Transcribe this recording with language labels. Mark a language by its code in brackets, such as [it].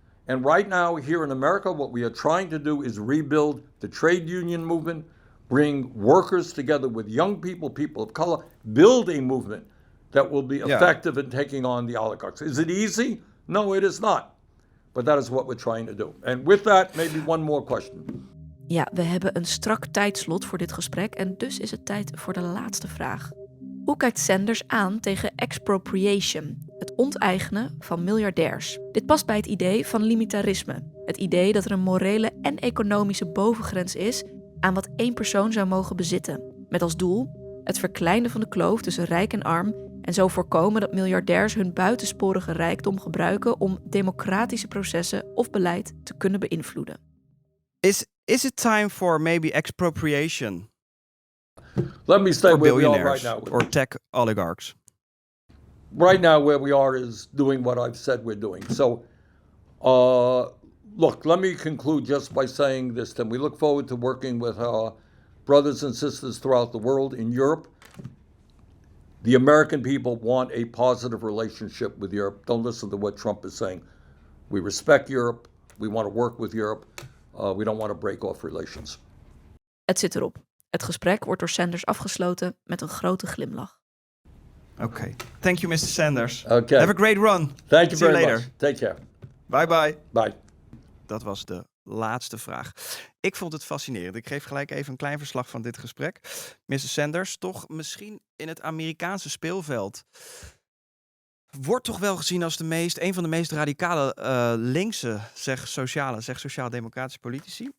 [en] And right now, here in America, what we are trying to do is rebuild the trade union movement, bring workers together with young people, people of color, build a movement that will be effective in taking on the oligarchs. Is it easy? No, it is not. But that is what we're trying to do. And with that, maybe one more question. [nl] Ja, we hebben een strak tijdslot voor dit gesprek en dus is het tijd voor de laatste vraag. Hoe kijkt Sanders aan tegen expropriation, het onteigenen van miljardairs? Dit past bij het idee van limitarisme. Het idee dat er een morele en economische bovengrens is aan wat één persoon zou mogen bezitten. Met als doel het verkleinen van de kloof tussen rijk en arm en zo voorkomen dat miljardairs hun buitensporige rijkdom gebruiken om democratische processen of beleid te kunnen beïnvloeden. [en] Is it time for maybe expropriation? Let me stay where we are right now. Or tech oligarchs. Right now, where we are is doing what I've said we're doing. So, look, let me conclude just by saying this, Tim. We look forward to working with our brothers and sisters throughout the world in Europe. The American people want a positive relationship with Europe. Don't listen to what Trump is saying. We respect Europe. We want to work with Europe. We don't want to break off relations. [nl] Het zit erop. Het gesprek wordt door Sanders afgesloten met een grote glimlach. [en] Okay. Thank you, Mr. Sanders. Okay. Have a great run. Thank you See you very later. much. Take care. Bye bye. Bye. [nl] Dat was de laatste vraag. Ik vond het fascinerend. Ik geef gelijk even een klein verslag van dit gesprek. Mr. Sanders, toch misschien in het Amerikaanse speelveld, wordt toch wel gezien als een van de meest radicale linkse, sociaal-democratische politici.